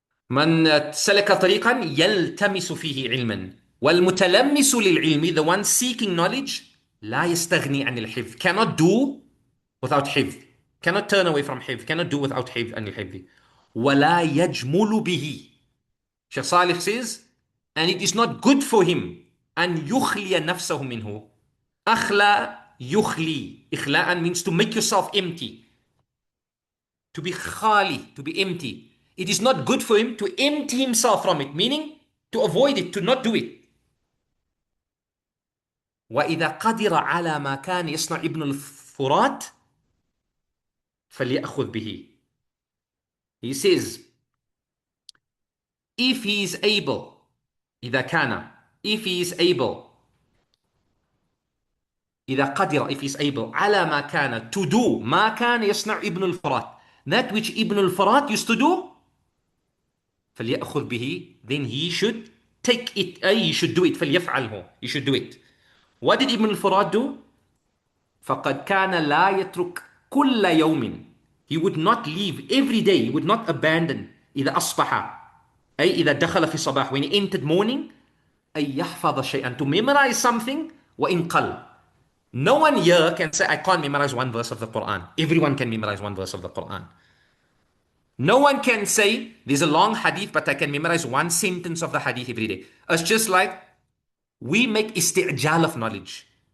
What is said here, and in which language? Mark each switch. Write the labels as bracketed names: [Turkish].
[Arabic] من سلك طريقا يلتمس فيه علما. والمتلمس للعلم, [English] the one seeking knowledge, [Arabic] لا يستغني عن الحفظ, [English] cannot do without حفظ, cannot turn away from حفظ, cannot do without [Arabic] حفظ عن الحفظ. وَلَا يَجْمُلُ بِهِ. [English] Shaykh Sālih says, and it is not good for him [Arabic] أن يخلي نفسه منه. أخلى يخلي. [English] إخلاء means to make yourself empty. To be khali, to be empty. It is not good for him to empty himself from it, meaning to avoid it, to not do it. [Arabic] وإذا قدر على ما كان يصنع ابن الفرات فليأخذ به. [English] He says, if he is able, [Arabic] إذا كان, [English] if he is able, [Arabic] إذا قدر, [English] if he is able, [Arabic] على ما كان, [English] to do [Arabic] ما كان يصنع ابن الفرات, [English] that which Ibn al-Farat used to do, [Arabic] فليأخذ به, [English] then he should take it, he should do it, [Arabic] فليفعله, [English] he should do it. What did Ibn al-Farat do? [Arabic] فقد كان لا يترك كل يوم, [English] he would not leave every day, he would not abandon, [Arabic] إذا أصبح, أي إذا دخل في الصباح, [English] when he entered morning, [Arabic] أن يحفظ شيئا, [English] to memorize something, [Arabic] وإن قل. [English] No one here can say, I can't memorize one verse of the Quran. Everyone can memorize one verse of the Quran. No one can say, there's a long hadith, but I can memorize one sentence of the hadith every day. It's just like, we make isti'jal of knowledge.